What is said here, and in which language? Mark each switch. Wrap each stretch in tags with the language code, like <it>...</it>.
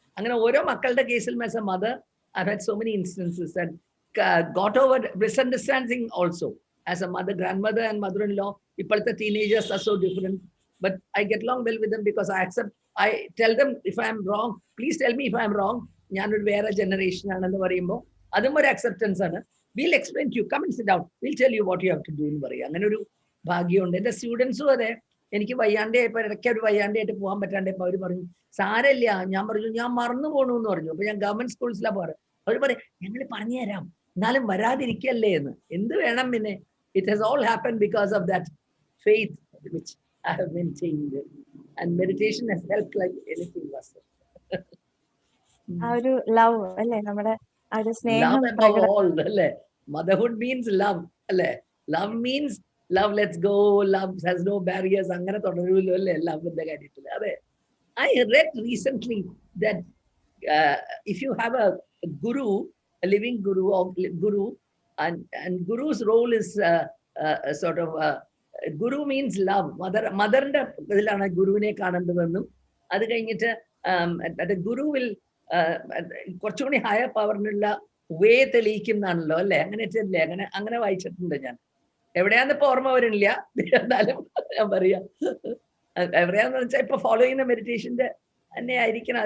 <en>അങ്ങനെ ഓരോ മക്കളുടെ കേസിൽ as a mother I've had so many instances and got over misunderstanding also as a mother, grandmother and mother-in-law. Ippalthe teenagers are so different, but I get along well with them because I tell them if I am wrong, please tell me if I am wrong.</en> <ml>ഞാൻ ഒരു വേറെ generation ആണെന്ന് പറയുമ്പോൾ അതും ഒരു acceptance ആണ്.</ml> <en>We'll explain to you, come and sit down, we'll tell you what you have to do എന്ന് പറയും.</en> <ml>അങ്ങനെ ഒരു ഭാഗ്യമുണ്ട്. എൻ്റെ സ്റ്റുഡൻസും അതെ, എനിക്ക് വയ്യാണ്ടായപ്പോൾ ഇടയ്ക്ക് ഒരു വയ്യാണ്ടായിട്ട് പോകാൻ പറ്റാണ്ടായപ്പോൾ അവർ പറഞ്ഞു സാരമില്ല. ഞാൻ പറഞ്ഞു ഞാൻ മറന്നു പോകണു എന്ന് പറഞ്ഞു. അപ്പൊ ഞാൻ ഗവൺമെന്റ് സ്കൂൾസിലാണ് പോകാറ്. അവർ പറയും ഞങ്ങൾ പറഞ്ഞു തരാം, എന്നാലും വരാതിരിക്കല്ലേ എന്ന്. എന്ത് വേണം പിന്നെ?</ml> <en>It has all happened because of that faith which I have maintained, and meditation has helped like anything was.</en> <ml>ആ ഒരു ലവ് അല്ലേ, നമ്മുടെ ആ ഒരു സ്നേഹം.</ml> <en>Love above all, അല്ലേ? Motherhood means love, അല്ലേ? Love means love, let's go, love has no barriers.</en> <ml>അങ്ങനെ തുടരുമല്ലോ അല്ലേ ലവിന്റെ കാര്യത്തിൽ.</ml> <en>അതെ, I read recently that if you have a guru, a living guru or guru, and guru's role is sort of guru means love.</en> <ml>Motherന്റെ ഇതിലാണ് ഗുരുവിനെ കാണേണ്ടതെന്നും അത് കഴിഞ്ഞിട്ട് ഗുരു will കുറച്ചുകൂടി higher പവറിനുള്ള വേ തെളിയിക്കുന്നതാണല്ലോ അല്ലേ? അങ്ങനെ വായിച്ചിട്ടുണ്ട് ഞാൻ. എവിടെയാന്ന് ഇപ്പൊ ഓർമ്മ വരുന്നില്ല, എന്നാലും ഞാൻ പറയാം എവിടെയാന്ന് വെച്ചാൽ ഇപ്പൊ ഫോളോ ചെയ്യുന്ന മെഡിറ്റേഷന്റെ തന്നെ ആയിരിക്കണം.</ml>